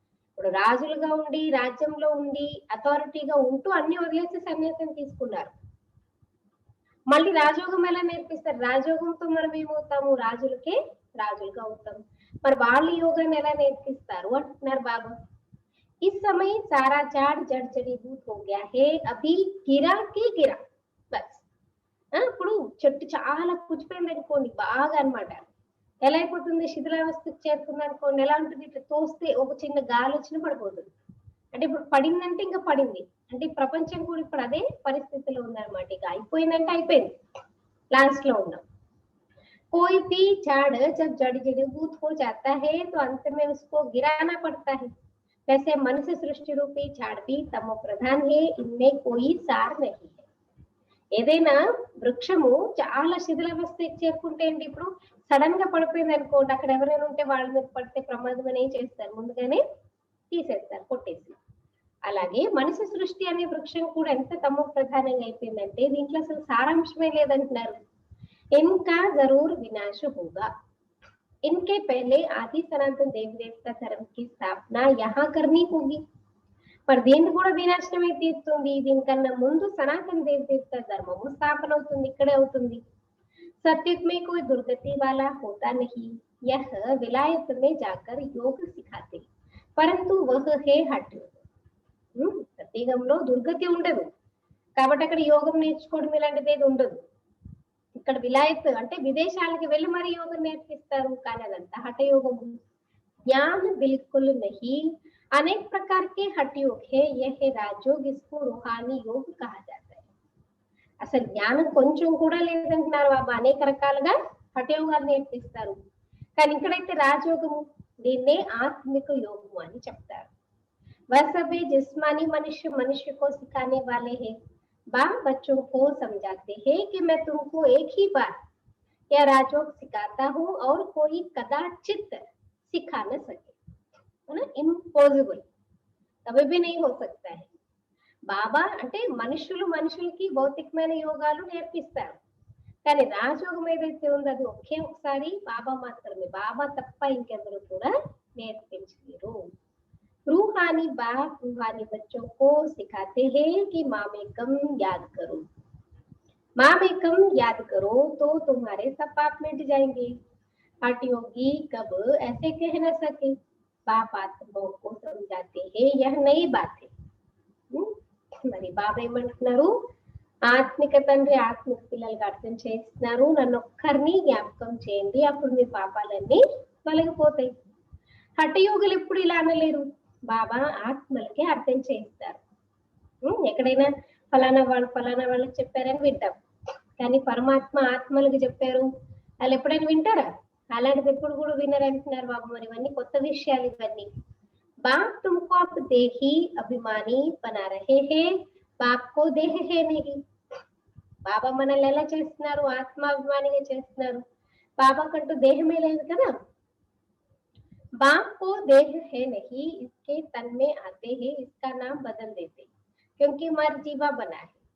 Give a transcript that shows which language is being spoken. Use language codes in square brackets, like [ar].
[te] ఇప్పుడు రాజులుగా ఉండి, రాజ్యంలో ఉండి, అథారిటీగా ఉంటూ అన్ని వదిలేసి సన్యాసం తీసుకున్నారు. మళ్ళీ రాజయోగం ఎలా నేర్పిస్తారు? రాజయోగంతో మనం ఏమవుతాము? రాజులుగా అవుతాం. మరి వాళ్ళు యోగాన్ని ఎలా నేర్పిస్తారు అంటున్నారు బాబా. [hi] इस समय सारा झाड़ जड़ जड़ीभूत हो गया है, अभी गिरा के गिरा बस. [te] ఇప్పుడు చెట్టు చాలా పుచ్చిపోయింది అనుకోండి, బాగా అన్నమాట. ఎలా అయిపోతుంది? శిథిలావస్థకు చేరుతుంది అనుకోండి. ఎలా ఉంటుంది? ఇట్లా తోస్తే ఒక చిన్న గాలి వచ్చిన పడిపోతుంది. అంటే ఇప్పుడు పడిందంటే ఇంకా పడింది. అంటే ఈ ప్రపంచం కూడా ఇప్పుడు అదే పరిస్థితిలో ఉందన్నమాట. ఇక అయిపోయిందంటే అయిపోయింది, లాస్ట్ లో ఉన్నాం. [hi] कोई भी झाड़ जब जड़ीभूत हो जाता है तो अंत में उसको गिराना पड़ता है. वैसे मनुष्य सृष्टि रूपी झाड़ भी तमो प्रधान है, इनमें कोई सार नहीं है. [te] ఏదైనా వృక్షము చాలా శిథిలావస్థకి చేరుకుంటే అండి, ఇప్పుడు సడన్ గా పడిపోయింది అనుకోండి, అక్కడ ఎవరైనా ఉంటే వాళ్ళ మీద పడితే ప్రమాదం అని ఏం చేస్తారు? ముందుగానే తీసేస్తారు, కొట్టేసి. అలాగే మనిషి సృష్టి అనే వృక్షం కూడా ఎంత తమో ప్రధానంగా అయిపోయిందంటే దీంట్లో అసలు సారాంశమే లేదంటున్నారు. [hi] ఇన్కా జరూర్ వినాశ హోగా, इनके पहले आदि सनातन देवी देवता धर्म की स्थापना यहाँ करनी होगी. [te] మరి దీన్ని కూడా వినాశనమే తీరుతుంది. దీనికన్నా ముందు సనాతన దేవి దేవత ధర్మము స్థాపన అవుతుంది, ఇక్కడే అవుతుంది. [hi] सत्युग में कोई दुर्गति वाला होता नहीं, यह विलायत में जाकर योग सिखाते, परंतु वह है हठ योग. [te] సత్యుగంలో దుర్గతి ఉండదు కాబట్టి అక్కడ యోగం నేర్చుకోవడం ఇలాంటిది ఏది ఉండదు. ఇక్కడ విలాయత్ అంటే విదేశాలకు వెళ్ళి మరి యోగం నేర్పిస్తారు, కానీ అదంతా హఠయోగము. [hi] జ్ఞాన్ బిల్కుల్ నహీ, अनेक प्रकार के हठ योग है, यह है राजयोग, इसको रूहानी योग कहा जाता है. [te] అసలు జ్ఞానం కొంచెం కూడా లేదంటున్నారు బాబా. అనేక రకాలుగా హఠయోగాలు నేర్పిస్తారు. కానీ ఇక్కడైతే రాజయోగము, దీన్నే ఆత్మిక యోగము అని చెప్తారు. [hi] वह सभी जिस्मानी मनुष्य मनुष्य को सिखाने वाले हैं. बाप बच्चों को समझाते हैं कि मैं तुमको एक ही बार यह राजयोग सिखाता हूँ और कोई कदाचित सिखा न सके, है ना, इम्पॉसिबल, कभी भी नहीं हो सकता है. [te] బాబా అంటే మనుషులకి భౌతికమైన యోగాలు నేర్పిస్తారు. కానీ రాజయోగం ఏదైతే ఉందో అది ఒకే ఒకసారి బాబా మాత్రమే, బాబా తప్ప ఇంకెవరు కూడా నేర్పించలేరు. [hi] रूहानी बाप रूहानी बच्चों को सिखाते हैं कि माम एकम याद करो. माम एकम याद करो तो तुम्हारे सब पाप मिट जाएंगे. हठ योगी कब ऐसे कह न सके. बाप आत्माओं को समझाते हैं, यह नई बात है. [te] మరి బాబా ఏమంటున్నారు, ఆత్మిక తండ్రి ఆత్మిక పిల్లలకి అర్థం చేస్తున్నారు, నన్ను ఒక్కరిని జ్ఞాపకం చేయండి, అప్పుడు మీ పాపాలన్నీ తొలగిపోతాయి. హఠయోగులు ఎప్పుడు ఇలా అనలేరు, బాబా ఆత్మలకి అర్థం చేయిస్తారు. ఎక్కడైనా ఫలానా వాళ్ళకి చెప్పారని వింటాం, కానీ పరమాత్మ ఆత్మలకు చెప్పారు వాళ్ళు ఎప్పుడైనా వింటారా? అలాంటిది ఎప్పుడు కూడా వినరంటున్నారు బాబా. మరి ఇవన్నీ కొత్త విషయాలు ఇవన్నీ. [hi] बाप तुमको आप देही अभिमानी बना रहे हैं, बाप को देह है नहीं. [te] బాబా మనల్ని ఎలా చేస్తున్నారు, ఆత్మాభిమానిగా చేస్తున్నారు. బాబా కంటూ దేహమే లేదు కదా. [hi] बाप को देह है नहीं, इसके तन में आते हैं, इसका नाम बदल देते क्योंकि मर जीवा बना है.